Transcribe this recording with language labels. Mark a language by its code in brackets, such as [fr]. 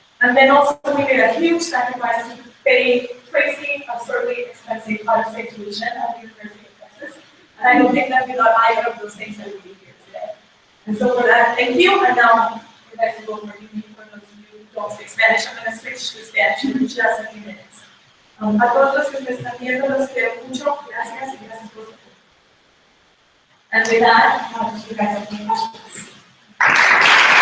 [en] And then also we made a huge sacrifice to pay crazy, absurdly expensive out-of-state tuition at the University of Texas. And I don't think that we got either of those things that we do here today. And so for that, thank you. And now you guys will go for me. For those of you who don't speak Spanish, I'm going to switch to Spanish in just a few minutes. [es] A todos los que me están viendo, los quiero mucho. Gracias y gracias por su tiempo. [en] And with that, you guys have any questions?